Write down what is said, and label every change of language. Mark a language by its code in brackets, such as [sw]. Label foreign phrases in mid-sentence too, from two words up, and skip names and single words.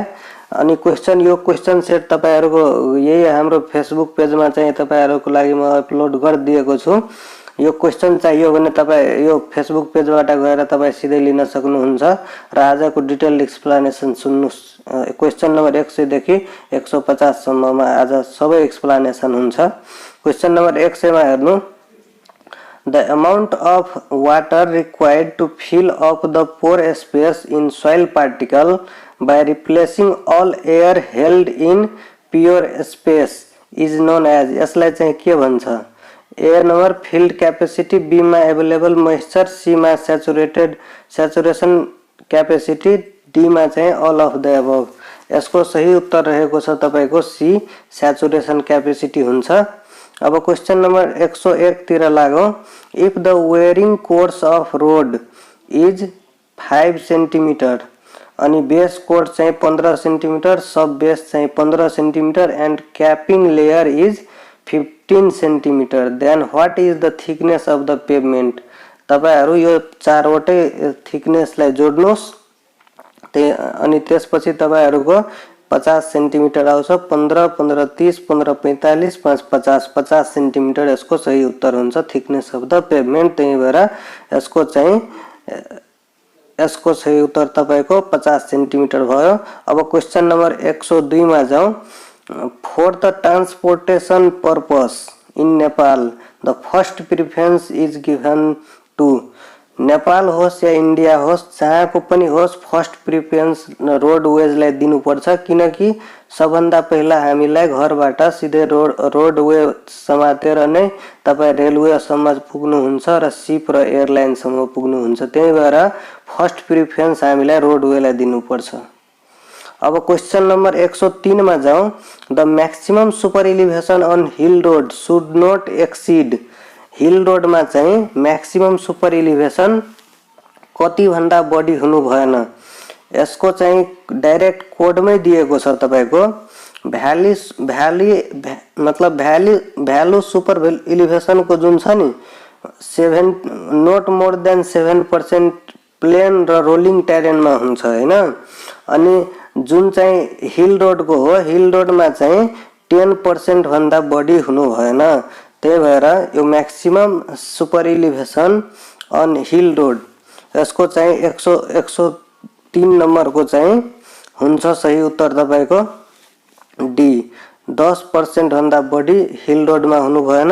[ne] अनि यो [en] question set [ne] तपाईहरुको यही हाम्रो फेसबुक पेजमा चाहिँ तपाईहरुको लागि म अपलोड गरिदिएको छु। यो क्वेशन चाहियो भने तपाई यो फेसबुक पेजबाट गएर तपाई सिधै लिन सक्नुहुन्छ र आजको [en] detailed explanation [ne] सुन्नुस्। [en] question number [ne] 100 देखि 150 सम्ममा आज सबै एक्सप्लेनेसन हुन्छ। [en] question number [ne] 100 मा हेर्नु, [en] the amount of water required to fill up the pore space in soil particle by replacing all air held in pure space is known as। [ne] यसलाई चाहिँ के भन्छ? A नम्बर [en] field capacity, [ne] B मा [en] available moisture, [ne] C मा [en] saturation capacity, [ne] D मा चाहिँ [en] all of the above. [ne] यसको सही उत्तर रहेको छ तपाईको C [en] saturation capacity [ne] हुन्छ। [en] अब question number 101 [ne] तिर लागौं। [en] if the wearing course of road is 5 centimeter अनि base course चाहिँ 15 centimeter, sub base चाहिँ 15 centimeter and capping layer is 15 centimeter, then what is the thickness of the pavement. [ne] तपाईहरु यो चारवटै थिकनेसलाई जोड्नुस् अनि त्यसपछि तपाईहरुको 50 सेन्टिमिटर आउँछ। 15 15 30 15 45 5 50 50 सेन्टिमिटर यसको सही उत्तर हुन्छ [en] thickness of the pavement. [ne] त्यही भएर यसको सही उत्तर तपाईको 50 सेन्टिमिटर भयो। [en] अब question number 102 [ne] मा जाउँ। [en] for the transportation purpose in Nepal the first preference is given to. [ne] नेपाल होस् या इन्डिया होस्, जहाँको पनि होस्, [en] first preference [ne] रोडवेजलाई दिनुपर्छ, किनकि सबभन्दा पहिला हामीलाई घरबाट सिधै रोडवे समातेर नै तपाई रेलवेसम्म पुग्नुहुन्छ र शिप र एयरलाइनसम्म पुग्नुहुन्छ। त्यही भएर [en] first preference [ne] हामीलाई रोडवेलाई दिनुपर्छ। अब [en] question number [ne] 103 मा जाउँ। [en] the maximum super elevation on hill road should not exceed. hill road [ne] में चाहिँ [en] maximum super elevation [ne] कति भन्दा बढी हुनु भएन। यसको चाहिँ डाइरेक्ट कोडमै दिएको छ तपाईको। [en] value super elevation [ne] को जुन छ नि 7 [en] not more than [ne] 7% प्लेन र [en] rolling terrain [ne] में हुन्छ हैन। अनि जुन चाहिँ [en] hill road [ne] को हो, [en] hill road [ne] में चाहिँ 10% भन्दा बढी हुनु भएन। त्यही भएर यो [en] maximum super elevation on hill road [ne] यसको चाहिँ 103 नम्बर को चाहिँ हुन्छ सही उत्तर तपाईको डी 10% भन्दा बढी [en] hill road [ne] में हुनु भएन।